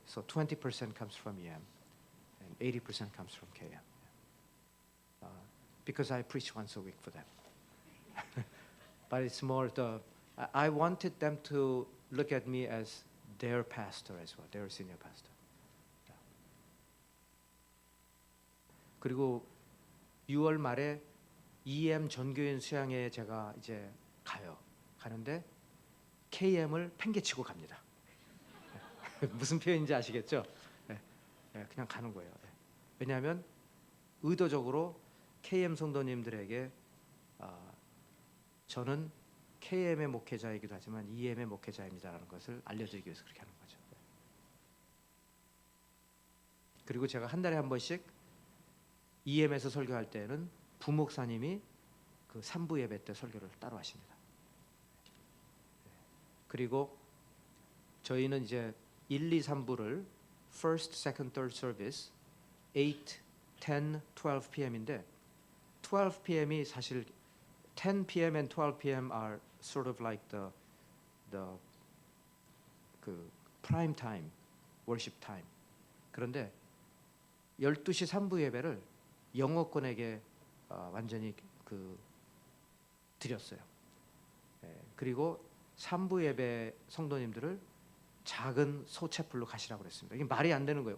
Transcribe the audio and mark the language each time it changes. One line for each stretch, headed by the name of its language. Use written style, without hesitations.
English: So 20% comes from EM, and 80% comes from KM. Because I preach once a week for them. But it's more I wanted them to look at me as their pastor as well, their senior pastor.
Korean: 그리고 6월 말에 EM 전교인 수양회에 제가 이제 가는데 KM을 팽개치고 갑니다. 무슨 표현인지 아시겠죠? 그냥 가는 거예요. 왜냐하면 의도적으로 KM 성도님들에게 저는 KM의 목회자이기도 하지만 EM의 목회자입니다라는 것을 알려드리기 위해서 그렇게 하는 거죠. 그리고 제가 한 달에 한 번씩 EM에서 설교할 때는 부목사님이 그 3부 예배 때 설교를 따로 하십니다. 그리고 저희는 이제 1, 2, 3부를
English: First, Second, Third Service
Korean: 8, 10, 12 p.m.인데 12 p.m.이 사실 10 p.m.
English: and 12 p.m. are sort of like the
Korean: 그
English: prime time, worship time.
Korean: 그런데 12시 3부 예배를 영어권에게 완전히 드렸어요. 그리고 3부 예배 성도님들을 작은 소채플로 가시라고 그랬습니다. 이게 말이 안 되는 거예요.